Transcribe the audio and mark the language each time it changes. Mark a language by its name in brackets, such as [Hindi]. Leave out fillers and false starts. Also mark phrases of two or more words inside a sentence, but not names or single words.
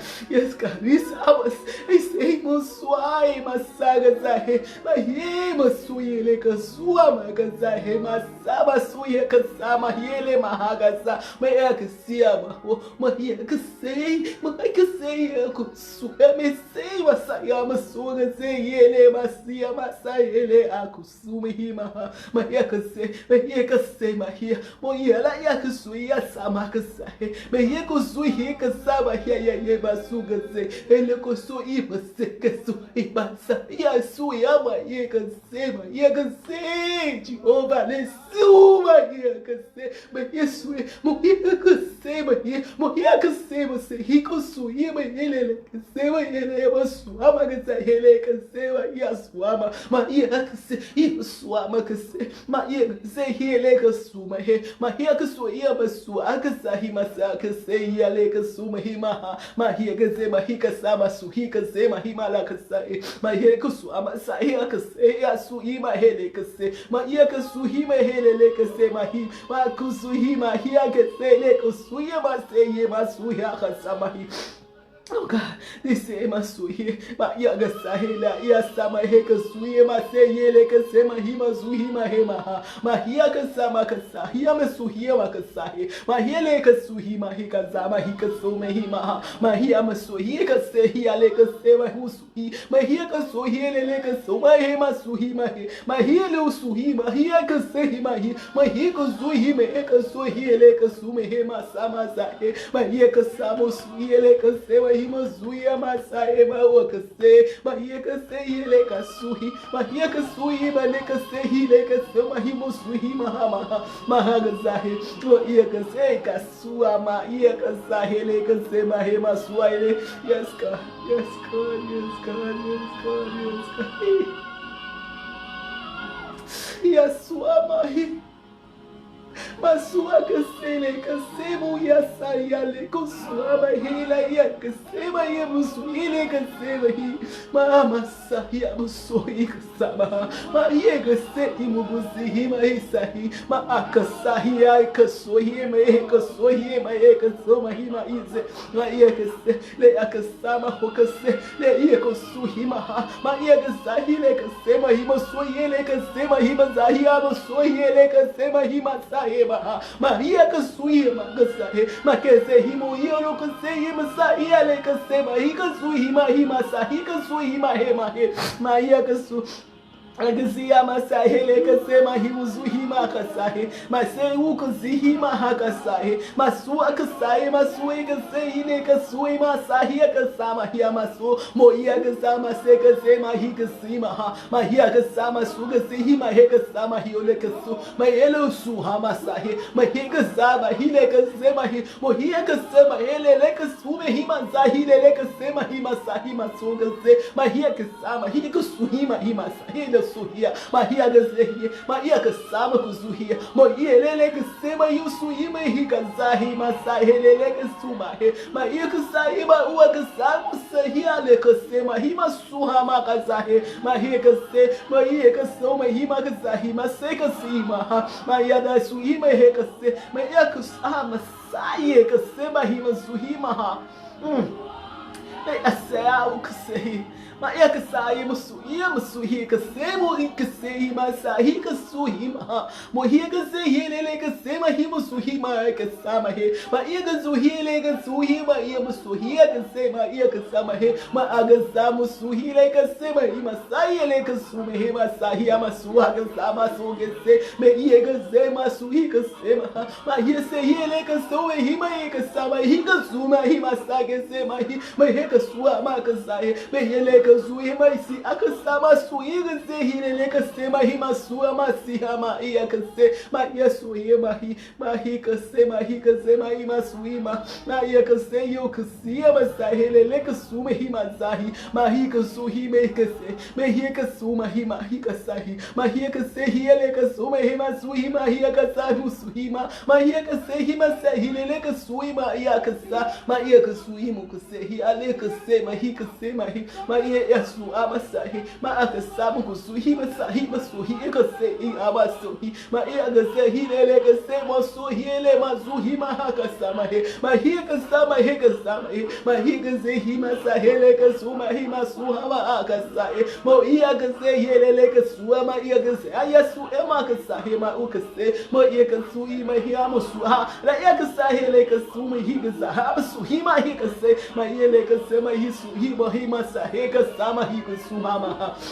[English] Yes, God. These hours, I say, Moswai, Masaga Zahe, Mahima Suyele Kasua Magazahe, Masaba Suya Kasama, Hele Mahagaza, Mayakasiama, Mahiakasei, Makasei, Kusuya, Mesei, Masayama Suga, Yele, Masia, Masayele, Akusumi Himaha, Mayakase, Mayakase, Mahia, Moyela Yakasuya, Samakasahe, Mayakusui Kasaba here. Ya basuga se ele koso iba se kaso iba sa ya su ya ma ye ka se ma ye ka se Jehovah le su ma ye ka se ma Yesu mo ye ka se ma ye mo ye ka se ma se hi ko su ye ma ele ka se ma ele ma su ama ka se ele ka se ma ya su ama ma ye ka se i su ama ka se ma ye ka se ele ka su ma he ma ye ka su ye ma su aka sa hi ma sa ka se ya le ka su ma hi ma mahia gazema hika sama suhika zema himala kase mahia kusu amasa hia kase ya su ima hele kase mahia kusu hima hele le kase mahi ma kusu hima hia kase le kusu yema se yema su hia kasama hi. Oh God, this is my suhi, my yaga sahila, yasama heka suye, my say yeleka sema hima zuhima hema, my hiaka sama kasa, hiama suhia makasahi, my heleka suhi, my hika zama hika sume hima, my hiama suhi, kase hialeka sema husuhi, my hiaka suhi leka suma hema suhi, my hielu suhi, my hiaka sehi, my hika zuhi, my heka suhi leka sume hema sama zahe, my hiaka samo suhi leka sema hima zuya masae mawakase mahia kase ile kasuhi mahia kasuhi male kase ile kase mahimo suhi mahama mahagazahe to iya kase kasua ma iya kasahe le kase mahema suaile. Yes God, yes God, yes God, yes God, yes God. Yasua mahi masua kasele kasemu ya sayale kusua mahila ya kasema ya musuile kasema hi mama sahiya musoi kasama ma ye kase imubusi ma isahi ma akasahi ya kasoi ma ye kasoi ma ye kasoma hi ma ize ma ye kase le akasama hokase le ye kosuhi ma ye kasahi le kasema hi musoi le kasema hi mazahiya musoi le kasema hi masahi Maria kasui magasahe makese himo yoro kasei masai ale kasema hi kasui ma sahi kasui ma he Maria kasu Agazia masahele kasema himuzuhima kasahe maseu kuzihima hakasahe masua kasahe masue kasehine kasue masahi kasama hiya masu moia kasama se kasema hi kasima ha mahia kasama su kasihima he kasama hiole kasu mayelo suha masahe mahi kasama hile kasema hi mohia kasema hele le kasume hima zahile le kasema hi masahi masu kase mahia kasama hi kasuhima hi masahi suhia mahia gazehi mahia kasama kuzuhia moyelele kasema yusuhima hikazahi masahelele kasumahe mahia kasahima uwa kasamu sahia le kasema hima suhama kazahe mahia kase mahia kasoma hima kazahi maseka sima mahia da suhima he kase mahia kasama saye kasema hima suhima ha asea uksehi ma ya kasai musuhi kasemo ikasei ma sahi kasuhi ma mohi kasei lele kasema hi musuhi ma kasama he ma ya kazuhi le kasuhi ma ya musuhi kasema ya kasama he ma agasa musuhi le kasema hi ma sai le kasume he ma sahi ma suha kasama su kase me ya kasema suhi kasema ma ya sei le kasume hi ma ya kasama hi kasuma hi ma sa kasema hi ma he kasua ma kasai me ya Zui maisi akasama suiga zehine leka sema hima sua masiha ma iya kase ma iya sui mahi kase mahi kase ma ima suima ma iya kase yo kasia masahele leka suma hima zahi mahi kasuhi me kase mehi kasuma hima hi kasahi mahi kase hi leka suma hima sui mahi kasahu suhima mahi kase hima sahile leka suima iya kasa ma iya kasuimu kase hi aleka se mahi kase mahi ma iya yasu amasahi ma akasamu kusuhi masahi masuhi ikase amasuhi ma iagasehi lele kase masuhi ele mazuhi ma hakasama he ma hi kasama he kasama he ma hi kasehi masahele kasuma hi masuha ma akasahi ma iagasehi lele kasua ma iagase ayasu ema kasahi ma ukase ma iagasuhi ma hi amusuha la iagasahi le kasuma hi kasaha masuhi ma hi kase ma ele kase ma hi suhi ma hi masahi kasama hi kusumama